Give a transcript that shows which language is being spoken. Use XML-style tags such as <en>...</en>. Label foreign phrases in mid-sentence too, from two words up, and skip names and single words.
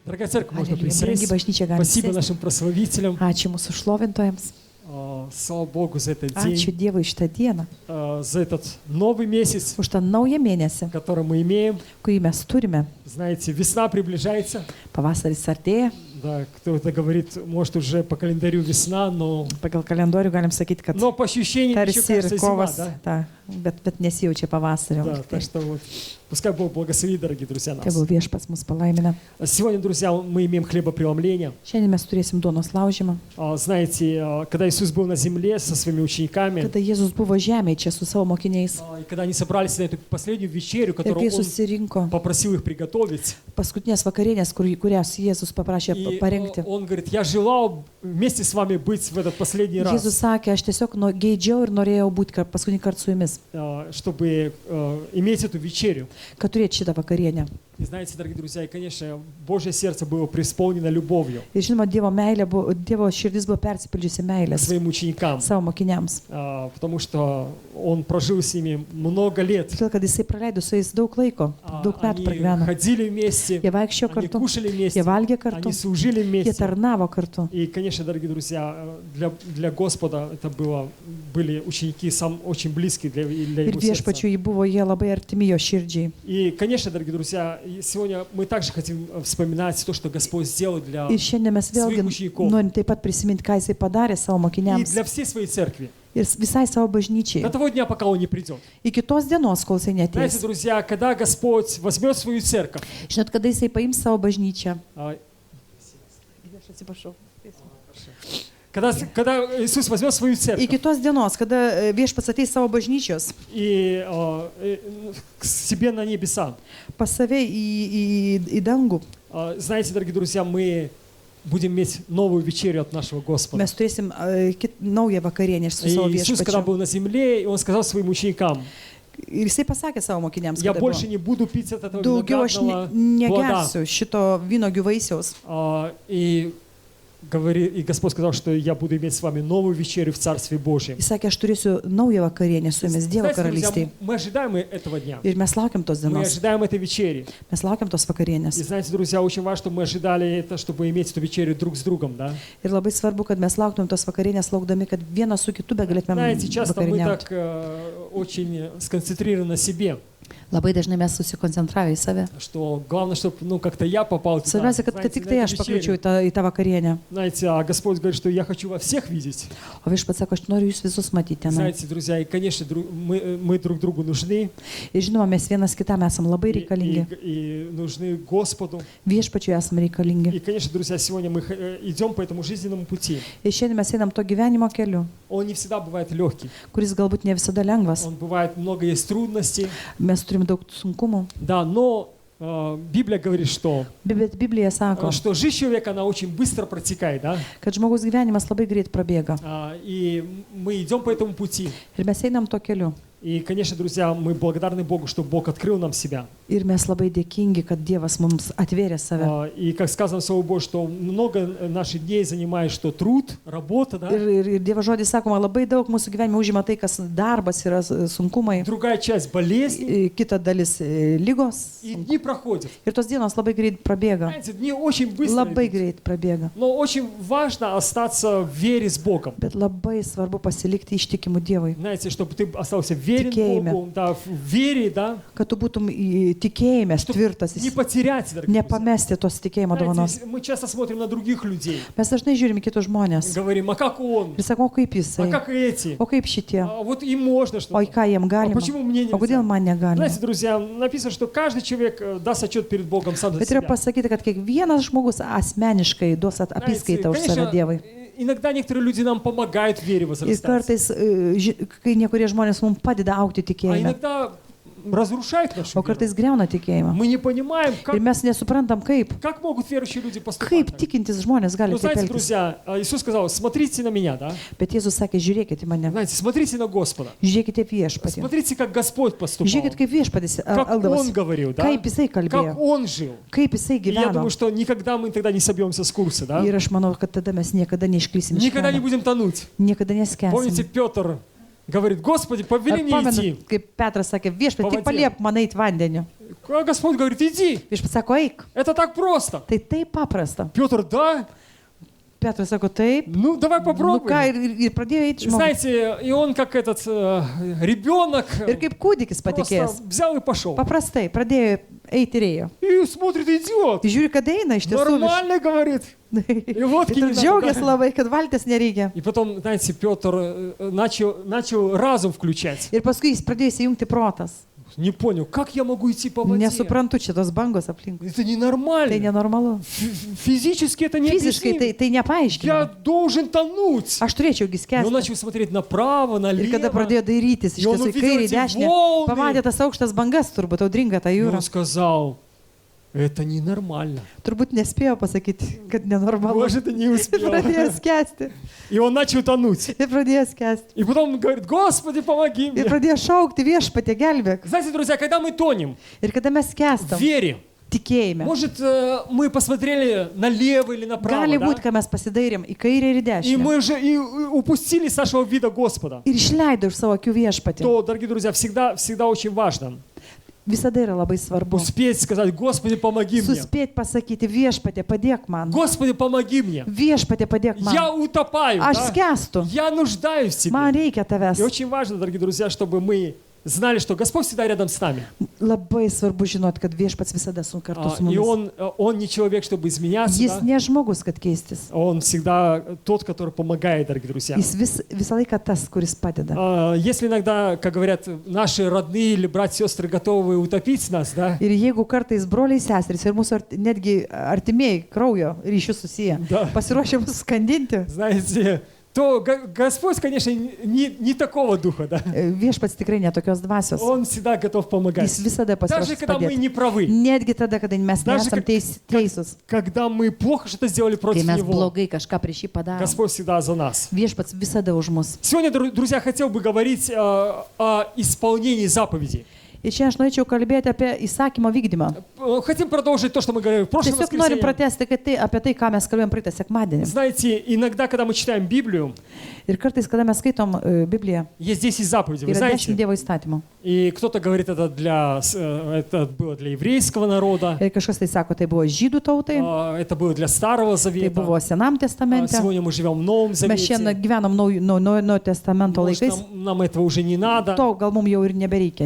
<ru>Дорогая церковь, можно Аллилуйя. Brangi присесть.</ru> <lt>bažnyčia, galim</lt> <ru>Спасибо</ru> <lt>sėsti.</lt> <ru>нашим прославителям.</ru> <lt>Ačiū mūsų šlovintojams.</lt> <ru>Слава Богу за этот</ru> <lt>Ačiū</lt> <ru>день,</ru> <lt>Dievui šitą dieną,</lt> <ru>за этот новый месяц,</ru> <lt>už tą naują mėnesį,</lt> <ru>который мы имеем.</ru> <lt>kurį mes turime.</lt> <ru>Знаете, весна приближается.</ru> <lt>Pavasaris artėja.</lt> <ru>Да, кто-то говорит, может, уже по календарю весна, но</ru> <lt>Pagal kalendorių galim sakyti, kad</lt> <ru>по ощущениям еще</ru> <lt>tarsi ir</lt> <ru>кажется зима,</ru> <lt>kovas,</lt> <ru>да?</ru> <lt>bet nesijaučia pavasario.</lt> <ru>Да, так что вот, пускай Бог благословит, дорогие друзья, нас.</ru> <lt>Tegul viešpats mus palaimina.</lt> <ru>Сегодня, друзья, мы имеем хлебопреломление.</ru> <lt>Šiandien mes turėsim duonos laužymą.</lt> <ru>Знаете, когда Иисус был на земле со своими учениками,</ru> <lt>Kada Jėzus buvo žemėje čia su savo mokiniais</lt> <ru>и когда они собрались на эту последнюю вечерю,</ru> <lt>ir</lt> <ru>которую</ru> <lt>kai</lt> <ru>Он</ru> <lt>susirinko</lt> <ru>попросил их приготовить,</ru> <lt>paskutinės vakarienės, kurias Jėzus paprašė</lt> <ru>и</ru> <lt>parengti.</lt> <ru>Он говорит, я желал вместе с вами быть в этот последний раз,</ru> <lt>Jėzus sakė, aš tiesiog geidžiau ir norėjau būti paskutinį kartą su jumis,</lt> <ru>чтобы иметь эту вечерю.</ru> <lt>kad turėtų šitą vakarienę.</lt> <ru>И знаете, дорогие друзья, и, конечно, Божье сердце было преисполнено любовью</ru> <lt>Ir žinoma, Dievo širdis buvo persipildžiusi</lt> <ru>к</ru> <lt>meilės</lt> <ru>своим ученикам,</ru> <lt>savo mokiniams.</lt> <ru>потому что Он прожил с ними много лет.</ru> <lt>Todėl, kad Jisai praleido su jais daug laiko, daug metų</lt> <ru>Они</ru> <lt>pragyveno.</lt> <ru>ходили вместе,</ru> <lt>Jie vaikščiojo</lt> <ru>они</ru> <lt>kartu,</lt> <ru>кушали вместе,</ru> <lt>jie valgė kartu,</lt> <ru>они служили</ru> <lt>jie</lt> <ru>вместе.</ru> <lt>tarnavo kartu.</lt> <ru>И, конечно, дорогие друзья, для Господа это были ученики очень близкие для</ru> <lt>Ir</lt> <ru>Его сердца.</ru> <lt>viešpačiui buvo jie labai artimi jo širdžiai.</lt> <ru>И, конечно, дорогие друзья, и сегодня мы также хотим вспоминать то, что Господь сделал для</ru> <lt>Ir šiandien mes vėlgi norim taip pat prisiminti, ką Jisai padarė savo</lt> <ru>и</ru> <lt>mokiniams</lt> <ru>для всей своей церкви.</ru> <lt>ir visai savo bažnyčiai.</lt> <ru>До того дня, пока Он не придет.</ru> <lt>Iki tos dienos, kol Jisai</lt> <ru>Знаете,</ru> <lt>neateis.</lt> <ru>друзья, когда Господь возьмет свою церковь,</ru> <lt>Žinot, kada Jisai paims savo bažnyčią. Aš atsiprašau.</lt> <ru>когда Иисус возьмет свою церковь</ru> <lt>Iki tos dienos, kada viešpats ateis savo bažnyčios</lt> <ru>и к себе на небеса,</ru> <lt>pas save į dangų,</lt> <ru>знаете, дорогие друзья, мы будем иметь новую вечерю от нашего Господа.</ru> <lt>mes turėsim naują vakarienę su</lt> <ru>И</ru> <lt>savo</lt> <ru>Иисус, когда</ru> <lt>viešpačiu.</lt> <ru>был на земле, Он сказал своим ученикам,</ru> <lt>Ir Jisai pasakė savo mokiniams,</lt> <ru>я</ru> <lt>kad</lt> <ru>больше не буду пить от этого</ru> <lt>daugiau aš</lt> <ru>виноградного плода.</ru> <lt>negersiu šito vynogių vaisiaus.</lt> <ru>И Господь сказал, что я буду иметь с вами новую вечерю в Царстве Божьем.</ru> <lt>Jis sakė, aš turėsiu naują vakarienę su jumis Dievo</lt> <ru>Знаете, друзья,</ru> <lt>karalystėje.</lt> <ru>мы ожидаем этого дня.</ru> <lt>Ir mes laukiam tos</lt> <ru>Мы</ru> <lt>dienos.</lt> <ru>ожидаем этой вечери.</ru> <lt>Mes laukiam tos</lt> <ru>И</ru> <lt>vakarienės.</lt> <ru>знаете, друзья, очень важно, чтобы мы ожидали это, чтобы иметь эту вечерю друг с другом, да?</ru> <lt>Ir labai svarbu, kad mes lauktum tos vakarienės, laukdami, kad vienas su kitu be galėtumėm</lt> <ru>Знаете, часто мы</ru> <lt>vakarieniauti.</lt> <ru>так очень сконцентрированы на себе,</ru> <lt>Labai dažnai mes susikoncentravę į save.</lt> <ru>что главное, чтобы, как-то я попал туда.</ru> <lt>Svarbiausia, kad</lt> <ru>Знаете,</ru> <lt>tik</lt> <ru>на</ru> <lt>tai</lt> <ru>эту</ru> <lt>aš pakliūčiau</lt> <ru>вечерю.</ru> <lt>į tą vakarienę.</lt> <ru>Знаете, а Господь говорит, что я хочу вас всех видеть.</ru> <lt>O viešpats sako, aš noriu jūs visus matyti tenai.</lt> <ru>Знаете, друзья, и, конечно, мы друг другу нужны.</ru> <lt>Ir žinoma, mes vienas kitam esam labai reikalingi.</lt> <ru>И нужны Господу.</ru> <lt>Viešpačiui esam reikalingi.</lt> <ru>И, конечно, друзья, сегодня мы идем по этому жизненному пути.</ru> <lt>Ir šiandien mes einam to gyvenimo keliu,</lt> <ru>Он не всегда бывает легкий.</ru> <lt>kuris galbūt ne visada lengvas.</lt> <ru>Он бывает, много есть трудностей.</ru> <lt>Mes turim daug sunkumų.</lt> <ru>Да, но Библия говорит, что</ru> <lt>Bet Biblija sako,</lt> <ru>жизнь человека, она очень быстро протекает, да?</ru> <lt>kad žmogus gyvenimas labai greit prabėga.</lt> <ru>И мы идем по этому пути.</ru> <lt>Ir mes einam to keliu.</lt> <ru>И, конечно, друзья, мы благодарны Богу, что Бог открыл нам себя.</ru> <lt>Ir mes labai dėkingi, kad Dievas mums atvėrė save.</lt> <ru>И, как сказано в Слове Божьем, что много наших дней занимает, что труд, работа, да?</ru> <lt>Ir Dievo žodis sakoma, labai daug mūsų gyvenime užima tai, kas darbas yra sunkumai,</lt> <ru>Другая часть болезни,</ru> <lt>kita dalis lygos.</lt> <ru>и дни проходят.</ru> <lt>Ir tos dienos labai greit prabėga.</lt> <ru>Знаете, дни очень быстро</ru> <lt>Labai</lt> <ru>идут.</ru> <lt>greit prabėga.</lt> <ru>Но очень важно остаться в вере с Богом.</ru> <lt>Bet labai svarbu pasilikti ištikimų Dievui.</lt> <ru>Знаете, чтобы ты остался верен</ru> <lt>Tikėjime.</lt> <ru>Богу, да, в вере, да,</ru> <lt>Kad tu būtum tikėjime tvirtas,</lt> <ru>не потерять, дорогие друзья.</ru> <lt>nepamesti tos tikėjimo dovanos.</lt> <ru>Знаете, мы часто смотрим на других людей,</ru> <lt>Mes dažnai žiūrime kitus žmonės</lt> <ru>говорим, а как он,</ru> <lt>ir sakom, o kaip</lt> <ru>а</ru> <lt>jisai,</lt> <ru>как эти,</ru> <lt>o kaip šitie,</lt> <ru>вот им можно</ru> <lt>o</lt> <ru>что-то,</ru> <lt>į ką jiem</lt> <ru>а</ru> <lt>galima,</lt> <ru>почему мне</ru> <lt>o kodėl</lt> <ru>нельзя?</ru> <lt>man negalima.</lt> <ru>Знаете, друзья, написано, что каждый человек даст отчет перед Богом сам за</ru> <lt>Bet yra</lt> <ru>себя.</ru> <lt>pasakyti, kad kiekvienas žmogus asmeniškai duos apskaitą už save Dievui.</lt> <ru>Иногда некоторые люди нам помогают в вере</ru> <lt>Ir</lt> <ru>возрастать,</ru> <lt>kartais, kai niekkurie žmonės mums padeda aukti</lt> <ru>а</ru> <lt>tikėjime,</lt> <ru>иногда разрушают нашу</ru> <lt>o</lt> <ru>веру.</ru> <lt>kartais greuna tikėjimą.</lt> <ru>Мы не понимаем,</ru> <lt>Ir mes nesuprantam,</lt> <ru>как могут верующие люди поступать.</ru> <lt>kaip</lt> <ru>так.</ru> <lt>tikintis žmonės gali</lt> <ru>Ну,</ru> <lt>taip</lt> <ru>знаете,</ru> <lt>elgtis.</lt> <ru>друзья, Иисус сказал, смотрите на меня, да?</ru> <lt>Bet Jėzus sakė, žiūrėkite į mane,</lt> <ru>Знаете, смотрите на Господа.</ru> <lt>žiūrėkite viešpatį.</lt> <ru>Смотрите, как Господь поступал.</ru> <lt>Žiūrėkit, kaip viešpatis</lt> <ru>Как Он</ru> <lt>elgdavosi,</lt> <ru>говорил, да?</ru> <lt>kaip jisai</lt> <ru>Как</ru> <lt>kalbėjo,</lt> <ru>Он жил.</ru> <lt>kaip jisai</lt> <ru>И я</ru> <lt>gyveno.</lt> <ru>думаю, что никогда мы тогда не собьемся с курса, да?</ru> <lt>Ir aš manau, kad tada mes niekada neišklysim iš</lt> <ru>Никогда не</ru> <lt>kelio,</lt> <ru>будем тонуть.</ru> <lt>niekada</lt> <ru>Помните,</ru> <lt>neskęsim.</lt> <ru>Петр говорит: Господи, повели</ru> <lt>Ar</lt> <ru>мне</ru> <lt>pamenu,</lt> <ru>идти.</ru> <lt>kaip Petras sakė, viešpatie, tik Pavadė. paliep man eiti vandeniu.</lt> <ru>А Господь говорит: иди.</ru> <lt>Viešpatie sako, eik.</lt> <ru>Это так просто.</ru> <lt>Tai taip paprasta.</lt> <ru>Петр: да,</ru> <lt>Petras sako, taip.</lt> <ru>ну давай</ru> <lt>Nu ką,</lt> <ru>попробуем.</ru> <lt>ir pradėjo eiti žmogus.</lt> <ru>Знаете, и он как этот ребенок</ru> <lt>Ir kaip kūdikis</lt> <ru>просто</ru> <lt>patikėjęs.</lt> <ru>взял и пошел.</ru> <lt>Paprastai pradėjo eiti ir ėjo.</lt> <ru>И смотрит, идет.</ru> <lt>Tai žiūri, kad eina iš tiesų.</lt> <ru>Нормально, говорит. И вот</ru> <lt>Ir džiaugiasi labai, kad valtis nereikia.</lt> <ru>И потом, знаете, Петр начал разум включать.</ru> <lt>Ir paskui jis pradėjo įsijungti protas.</lt> <ru>Не понял, как я могу идти по воде?</ru> <lt>Nesuprantu čia tos bangos aplink.</lt> <ru>Это</ru> <lt>Tai</lt> <ru>ненормально.</ru> <lt>nenormalu.</lt> <ru>Физически это</ru> <lt>Fiziškai</lt> <ru>необъяснимо.</ru> <lt>tai</lt> <ru>Я</ru> <lt>nepaaiškina.</lt> <ru>должен тонуть.</ru> <lt>Aš turėčiau</lt> <ru>И он</ru> <lt>skęsti.</lt> <ru>начал смотреть направо,</ru> <lt>Ir kada</lt> <ru>налево.</ru> <lt>pradėjo dairytis iš</lt> <ru>И он</ru> <lt>tiesų į</lt> <ru>увидел</ru> <lt>kairę, į</lt> <ru>эти</ru> <lt>dešinę,</lt> <ru>волны.</ru> <lt>pamatė tas aukštas bangas, turbūt audringa ta</lt> <ru>И</ru> <lt>jūra.</lt> <ru>он сказал: это ненормально.</ru> <lt>Turbūt nespėjo pasakyti, kad nenormalu.</lt> <ru>Может, и не</ru> <lt>Ir</lt> <ru>успел.</ru> <lt>pradėjo skęsti.</lt> <ru>И он начал тонуть.</ru> <lt>Ir pradėjo skęsti.</lt> <ru>И потом он говорит: Господи, помоги</ru> <lt>Ir</lt> <ru>мне.</ru> <lt>pradėjo šaukti viešpatė gelbėk.</lt> <ru>Знаете, друзья, когда мы тонем</ru> <lt>Ir kada mes</lt> <ru>в</ru> <lt>skęstam</lt> <ru>вере,</ru> <lt>tikėjime,</lt> <ru>может, мы посмотрели налево или направо,</ru> <lt>gali</lt> <ru>да?</ru> <lt>būti, kad mes pasidairėm į kairę ir į</lt> <ru>И</ru> <lt>dešinę.</lt> <ru>мы уже и упустили с нашего вида Господа.</ru> <lt>Ir išleido iš savo akių viešpatį.</lt> <ru>То, дорогие друзья, всегда очень важно</ru> <lt>Visada yra labai svarbu.</lt> <ru>успеть сказать: Господи, помоги мне.</ru> <lt>Suspėti pasakyti viešpatė, padėk man.</lt> <ru>Господи, помоги мне.</ru> <lt>Viešpatė, padėk</lt> <ru>Я</ru> <lt>man.</lt> <ru>утопаю,</ru> <lt>Aš</lt> <ru>да?</ru> <lt>skęstu.</lt> <ru>Я нуждаюсь в</ru> <lt>Man</lt> <ru>тебе.</ru> <lt>reikia tavęs.</lt> <ru>И очень важно, дорогие друзья, чтобы мы знали, что Господь всегда рядом с нами.</ru> <lt>Labai svarbu žinoti, kad viešpats visada su kartu su</lt> <ru>И</ru> <lt>mumis.</lt> <ru>он не человек, чтобы изменяться.</ru> <lt>Jis</lt> <ru>Да?</ru> <lt>ne žmogus, kad keistis.</lt> <ru>Он всегда тот, который помогает, дорогие друзья.</ru> <lt>Jis visą laiką tas, kuris padeda.</lt> <ru>Если иногда, как говорят, наши родные или братья, сестры готовы утопить нас, да,</ru> <lt>Ir jeigu kartais broliai, seserys ir mūsų netgi artimieji kraujo ryšių susiję</lt> <ru>Да.</ru> <lt>pasiruošę mus skandinti,</lt> <ru>знаете, то Господь, конечно, не такого духа, да.</ru> <lt>viešpats tikrai netokios dvasios.</lt> <ru>Он всегда готов помогать.</ru> <lt>Jis visada</lt> <ru>Даже</ru> <lt>pasiruošęs</lt> <ru>когда мы</ru> <lt>padėti.</lt> <ru>не правы,</ru> <lt>Netgi tada, kada mes</lt> <ru>Даже</ru> <lt>nesam teisūs.</lt> <ru>когда мы плохо что-то сделали</ru> <lt>Kai</lt> <ru>против</ru> <lt>mes</lt> <ru>Него,</ru> <lt>blogai kažką prieš jį padarom.</lt> <ru>Господь всегда за нас.</ru> <lt>Viešpats visada už mus.</lt> <ru>Сегодня, друзья, хотел бы говорить о исполнении заповедей.</ru> <lt>Ir čia aš norėčiau kalbėti apie įsakymo vykdymą.</lt> <ru>Хотим продолжить то, что мы говорили в прошлом</ru> <lt>Tiesiog norim</lt> <ru>воскресенье.</ru> <lt>pratesti apie tai, ką mes kalbėjom praeitą sekmadienį.</lt> <ru>Знаете, иногда, когда мы читаем Библию,</ru> <lt>Ir kartais, kada mes skaitom Bibliją,</lt> <ru>есть 10 заповедей, вы</ru> <lt>yra 10</lt> <ru>знаете.</ru> <lt>Dievo įstatymų.</lt> <ru>И кто-то говорит, это было для еврейского народа,</ru> <lt>Ir kažkas tai sako, tai buvo žydų tautai,</lt> <ru>это было для Старого</ru> <lt>tai</lt> <ru>Завета.</ru> <lt>buvo Senam testamente.</lt> <ru>Сегодня мы живем в Новом</ru> <lt>Mes</lt> <ru>Завете.</ru> <lt>šiandien gyvenam naujo testamento</lt> <ru>Может,</ru> <lt>laikais,</lt> <ru>нам этого уже не надо.</ru> <lt>to gal mums jau ir nebereikia.</lt>